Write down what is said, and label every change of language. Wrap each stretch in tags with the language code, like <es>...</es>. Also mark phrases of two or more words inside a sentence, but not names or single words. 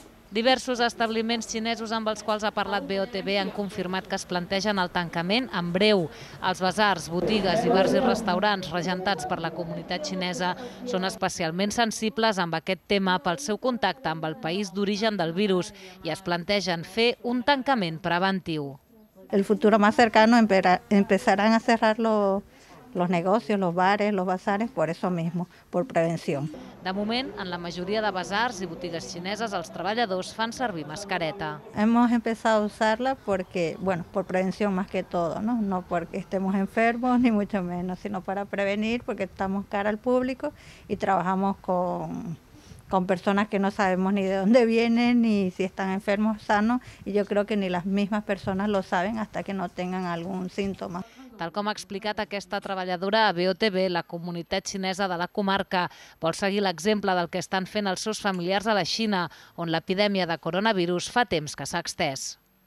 <ca>Diversos establiments xinesos amb els quals ha parlat BOTV han confirmat que es plantegen el tancament en breu. Els basars, botigues i bars i restaurants regentats per la comunitat xinesa són especialment sensibles amb aquest tema pel seu contacte amb el país d'origen del virus i es plantegen fer un tancament preventiu.</ca> <es>El futuro más cercano empezarán a cerrar los negocios, los bares, los bazares, por eso mismo, por prevención.</es> <ca>De moment, en la majoria de basars i botigues xineses, els treballadors fan servir mascareta.</ca> <es>Hemos empezado a usarla porque, bueno, por prevención más que todo, ¿no? No porque estemos enfermos ni mucho menos, sino para prevenir, porque estamos cara al público y trabajamos con personas que no sabemos ni de dónde vienen, ni si están enfermos o sanos, y yo creo que ni las mismas personas lo saben hasta que no tengan algún síntoma.</es> <ca>Tal com ha explicat aquesta treballadora a BOTV, la comunitat xinesa de la comarca vol seguir l'exemple del que estan fent els seus familiars a la Xina, on l'epidèmia de coronavirus fa temps que s'ha extès.</ca>